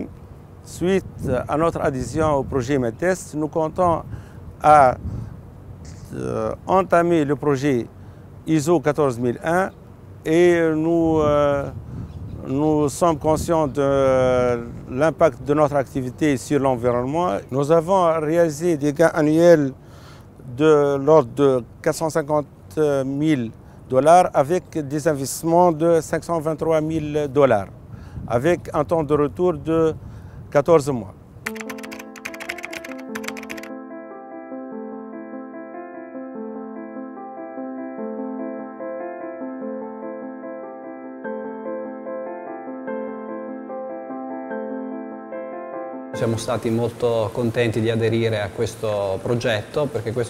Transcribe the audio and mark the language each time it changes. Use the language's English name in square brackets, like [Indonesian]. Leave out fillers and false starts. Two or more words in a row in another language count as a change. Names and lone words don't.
[French] Suite à notre adhésion au projet Medtest, nous comptons à entamer le projet ISO 14001 et nous sommes conscients de l'impact de notre activité sur l'environnement. Nous avons réalisé des gains annuels de l'ordre de 450 000 $ avec des investissements de 523 000 $, avec un temps de retour de 14 mois. [Italian] Siamo stati molto contenti di aderire a questo progetto perché questo